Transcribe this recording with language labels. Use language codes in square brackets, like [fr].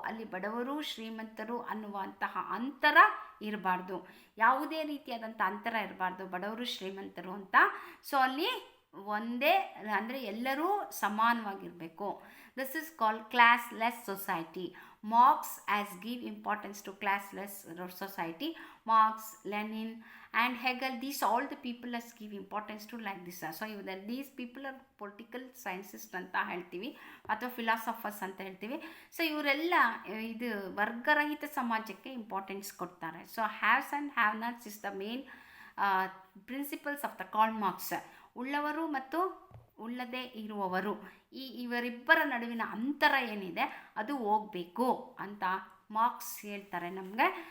[kn] ಅಲ್ಲಿ ಬಡವರು ಶ್ರೀಮಂತರು ಅನ್ನುವಂತಹ ಅಂತರ ಇರಬಾರ್ದು, ಯಾವುದೇ ರೀತಿಯಾದಂಥ ಅಂತರ ಇರಬಾರ್ದು, ಬಡವರು ಶ್ರೀಮಂತರು ಅಂತ. ಸೊ ಅಲ್ಲಿ ಒಂದೇ ಅಂದರೆ ಎಲ್ಲರೂ ಸಮಾನವಾಗಿರಬೇಕು. [en] This is called classless society. Marx as give importance to classless society. Marx, Lenin and Hegel, these all the people as give importance to like this. So these people are political scientists [kn] ಅಂತ ಹೇಳ್ತೀವಿ ಅಥವಾ [en] philosophers [kn] ಅಂತ ಹೇಳ್ತೀವಿ. So ಇವರೆಲ್ಲ ಇದು ವರ್ಗರಹಿತ ಸಮಾಜಕ್ಕೆ importance ಕೊಡ್ತಾರೆ. [en] So haves and have nots is the main principles of the Karl Marx. [kn] ಉಳ್ಳವರು ಮತ್ತು ಉಳ್ಳದೇ ಇರುವವರು, ಇವರಿಬ್ಬರ ನಡುವಿನ ಅಂತರ ಏನಿದೆ ಅದು ಹೋಗಬೇಕು ಅಂತ ಮಾರ್ಕ್ಸ್ ಹೇಳ್ತಾರೆ ನಮಗೆ.